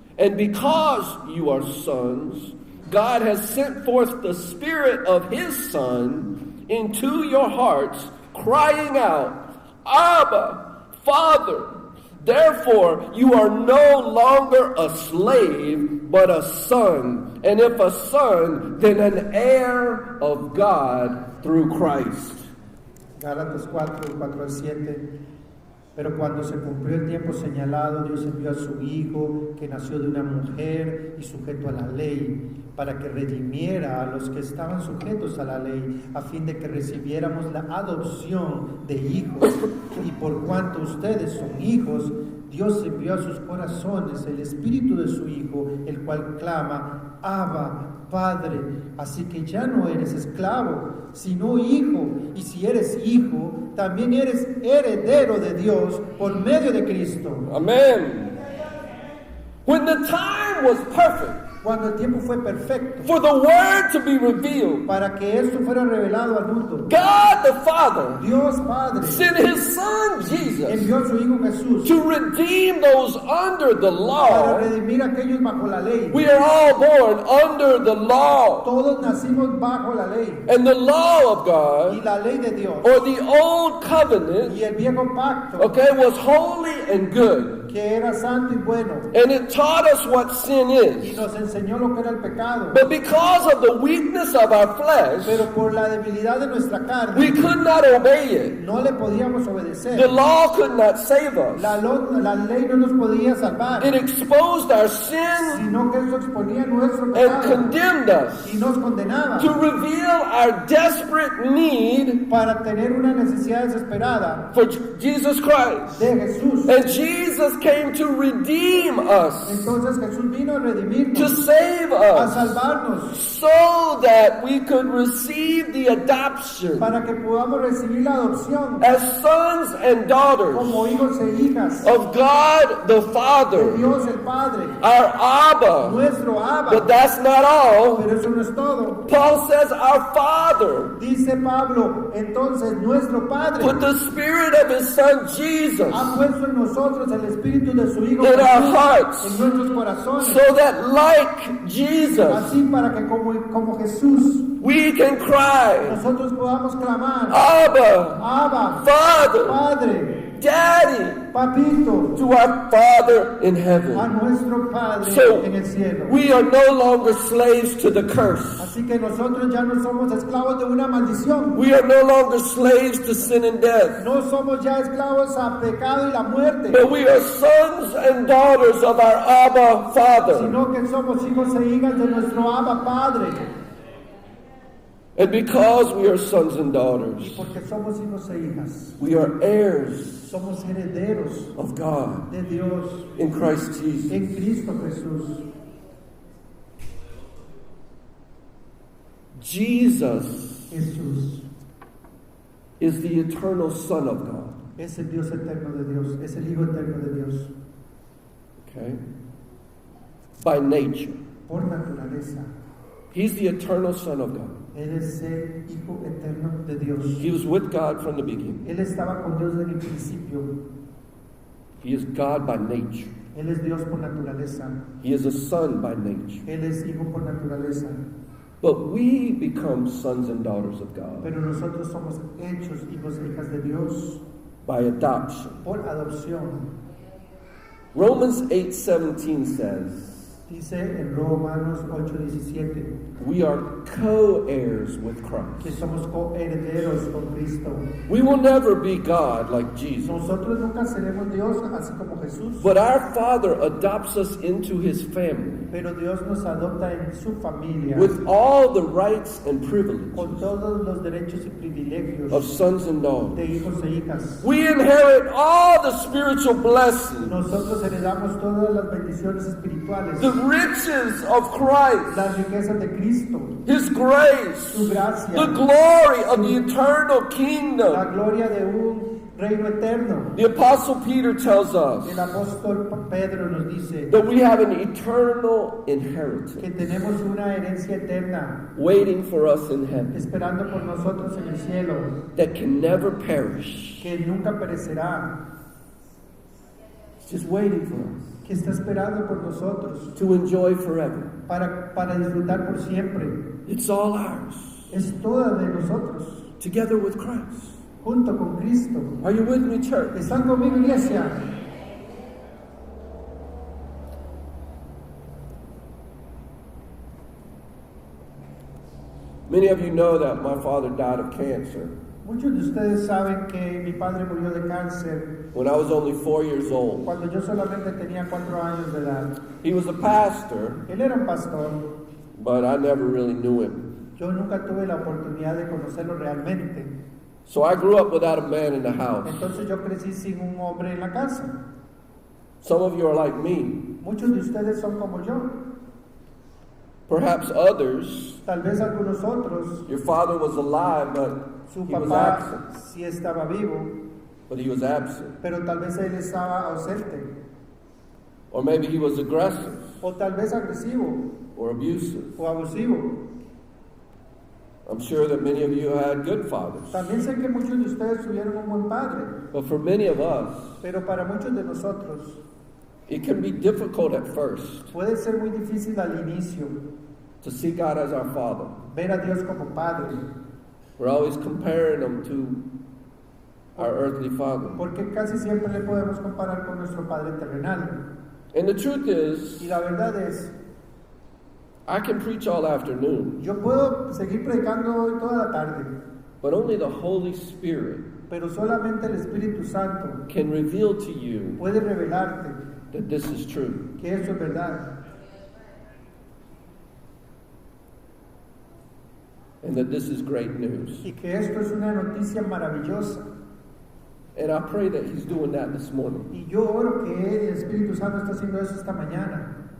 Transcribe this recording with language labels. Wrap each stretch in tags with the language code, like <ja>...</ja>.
<en>And because you are sons, God has sent forth the Spirit of his Son into your hearts, crying out, Abba, Father. Therefore, you are no longer a slave, but a son. And if a son, then an heir of God through Christ.</en> <es>Gálatas 4, 4 al 7. Pero cuando se cumplió el tiempo señalado, Dios envió a su Hijo, que nació de una mujer y sujeto a la ley, para que redimiera a los que estaban sujetos a la ley, a fin de que recibiéramos la adopción de hijos. Y por cuanto ustedes son hijos, Dios envió a sus corazones el espíritu de su Hijo, el cual clama, Abba, Padre. Así que ya no eres esclavo, sino hijo. Y si eres hijo, también eres heredero de Dios por medio de Cristo. Amen.</es> <en>When the time was perfect</en> <es>Cuando el tiempo fue perfecto</es> <en>for the word to be revealed,</en> <es>para que esto fuera revelado al mundo,</es> <en>God the Father</en> <es>Dios Padre</es> <en>sent his Son Jesus</en> <es>envió a su Hijo Jesús</es> <en>to redeem those under the</en> <es>para</es> <en>law.</en> <es>redimir a aquellos bajo la ley.</es> <en>We are all born under the law.</en> <es>Todos nacimos bajo la ley.</es> <en>And the law of</en> <es>Y</es> <en>God,</en> <es>la ley de Dios</es> <en>or the old covenant,</en> <es>y el viejo pacto,</es> <en>okay, was holy and good.</en> <es>que era santo y bueno,</es> <en>And it taught us what sin</en> <es>y</es> <en>is.</en> <es>nos enseñó lo que era el pecado.</es> <en>But because of the weakness of our flesh,</en> <es>Pero por la debilidad de nuestra</es> <en>we</en> <es>carne,</es> <en>could not obey it.</en> <es>no le podíamos</es> <en>The</en> <es>obedecer.</es> <en>law could not save us.</en> <es>La ley no nos podía salvar,</es> <en>It exposed our sin</en> <es>sino que eso exponía nuestro</es> <en>and</en> <es>pecado</es> <en>condemned us</en> <es>y nos condenaba</es> <en>to reveal our desperate need</en> <es>para tener una necesidad desesperada</es> <en>for Jesus Christ.</en> <es>de Jesús.</es> <en>And Jesus came to redeem us,</en> <es>Entonces Jesús vino a</es> <en>to</en> <es>redimirnos,</es> <en>save</en> <es>a</es> <en>us,</en> <es>salvarnos,</es> <en>so that we could receive the adoption</en> <es>para que podamos recibir la adopción</es> <en>as sons and daughters</en> <es>como hijos e hijas</es> <en>of God the</en> <es>de</es> <en>Father,</en> <es>Dios el Padre,</es> <en>our Abba.</en> <es>nuestro</es> <en>But</en> <es>Abba.</es> <en>that's not all.</en> <es>Pero eso no es todo.</es> <en>Paul says our Father</en> <es>Dice Pablo, entonces nuestro Padre</es> <en>put the Spirit of His Son Jesus</en> <es>ha puesto en nosotros el espíritu de su Hijo</es> <en>in our</en> <es>Jesús</es> <en>hearts,</en> <es>en nuestros corazones,</es> <en>so that like Jesus,</en> <es>así para que como Jesús</es> <en>we can cry,</en> <es>nosotros podamos clamar,</es> <en>Abba,</en> <es>Abba,</es> <en>Father,</en> <es>Padre,</es> <en>Daddy,</en> <es>Papito,</es> <en>to our Father in</en> <es>a</es> <en>heaven.</en> <es>nuestro Padre</es> <en>So,</en> <es>en el cielo.</es> <en>we are no longer slaves to the curse.</en> <es>Así que nosotros ya no somos esclavos de una maldición.</es> <en>We are no longer slaves to sin and death.</en> <es>No somos ya esclavos a pecado y la muerte,</es> <en>But we are sons and daughters of our Abba Father.</en> <es>sino que somos hijos e hijas de nuestro Abba Padre.</es> <en>And because we are sons and</en> <es>Y</es> <en>daughters,</en> <es>porque somos hijos e hijas,</es> <en>we are heirs</en> <es>somos herederos</es> <en>of God</en> <es>de Dios</es> <en>in Christ Jesus.</en> <es>en Cristo Jesús.</es> <en>Jesus</en> <es>Jesús</es> <en>is the eternal Son of God.</en> <es>es el Dios eterno de Dios, es el Hijo eterno de Dios,</es> <en>Okay? By nature.</en> <es>por naturaleza.</es> <en>He's the eternal Son of God.</en> <es>Él es el Hijo eterno de Dios.</es> <en>He was with God from the beginning.</en> <es>Él estaba con Dios desde el principio.</es> <en>He is God by nature.</en> <es>Él es Dios por naturaleza.</es> <en>He is a son by nature.</en> <es>Él es Hijo por naturaleza.</es> <en>But we become sons and daughters of God</en> <es>Pero nosotros somos hechos hijos e hijas de Dios</es> <en>by adoption.</en> <es>por adopción.</es> <en>Romans 8:17 says,</en> <es>Dice en Romanos 8:17</es> <en>we are co-heirs with</en> <es>que</es> <en>Christ.</en> <es>somos coherederos con Cristo.</es> <en>We will never be God like Jesus.</en> <es>Nosotros nunca seremos Dios así como Jesús,</es> <en>But our Father adopts us into His family</en> <es>pero Dios nos adopta en su familia</es> <en>with all the rights and privileges</en> <es>con todos los derechos y</es> <en>of</en> <es>privilegios</es> <en>sons and</en> <es>de</es> <en>daughters.</en> <es>hijos e hijas.</es> <en>We inherit all the spiritual blessings,</en> <es>Nosotros heredamos todas las bendiciones espirituales,</es> <en>the riches of Christ,</en> <es>las riquezas de Cristo,</es> <en>His grace,</en> <es>su gracia,</es> <en>the glory of the eternal</en> <es>la</es> <en>kingdom.</en> <es>gloria de un reino eterno.</es> <en>The Apostle Peter tells</en> <es>El</es> <en>us</en> <es>apóstol Pedro nos dice</es> <en>that we have an eternal inheritance</en> <es>que tenemos una herencia eterna</es> <en>waiting for us in heaven</en> <es>esperando por nosotros en el cielo,</es> <en>that can never perish.</en> <es>que nunca perecerá,</es> <en>It's just waiting for us</en> <es>que está esperando por nosotros</es> <en>to enjoy forever.</en> <es>para disfrutar por siempre.</es> <en>It's all ours,</en> <es>Es toda de nosotros,</es> <en>together with Christ.</en> <es>junto con Cristo.</es> <en>Are you with me, church?</en> <es>¿Están conmigo, iglesia?</es> <en>Many of you know that my father died of cancer</en> <es>Muchos de ustedes saben que mi padre murió de cáncer</es> <en>when I was only 4 years old.</en> <es>cuando yo solamente tenía 4 años de edad.</es> <en>He was a pastor,</en> <es>Él era un pastor.</es> <en>but I never really knew him.</en> <es>Yo nunca tuve la oportunidad de conocerlo realmente.</es> <en>So I grew up without a man in the house.</en> <es>Entonces yo crecí sin un hombre en la casa.</es> <en>Some of you are like me.</en> <es>Muchos de ustedes son como yo.</es> <en>Perhaps others,</en> <es>Tal vez algunos otros,</es> <en>your father was alive, but</en> <es>su</es> <en>he was</en> <es>papá</es> <en>absent.</en> <es>sí estaba vivo,</es> <en>But he was absent.</en> <es>pero tal vez él estaba ausente.</es> <en>Or maybe he was aggressive</en> <es>O tal vez agresivo</es> <en>or abusive.</en> <es>o abusivo.</es> <en>I'm sure that many of you had good fathers.</en> <es>También sé que muchos de ustedes tuvieron un buen padre,</es> <en>But for many of us,</en> <es>pero para muchos de nosotros</es> <en>it can be difficult at first</en> <es>puede ser muy difícil al inicio</es> <en>to see God as our Father.</en> <es>ver a Dios como Padre,</es> <en>We're always comparing Him to our earthly father.</en> <es>porque casi siempre le podemos comparar con nuestro Padre terrenal.</es> <en>And the truth is,</en> <es>Y la verdad es,</es> <en>I can preach all afternoon,</en> <es>yo puedo seguir predicando toda la tarde,</es> <en>but only the Holy Spirit</en> <es>pero solamente el Espíritu Santo</es> <en>can reveal to you</en> <es>puede revelarte</es> <en>that this is true.</en> <es>que eso es verdad</es> <en>And that this is great news.</en> <es>y que esto es una noticia maravillosa.</es> <en>And I pray that He's doing that this morning.</en> <es>Y yo oro que el Espíritu Santo está haciendo eso esta mañana,</es>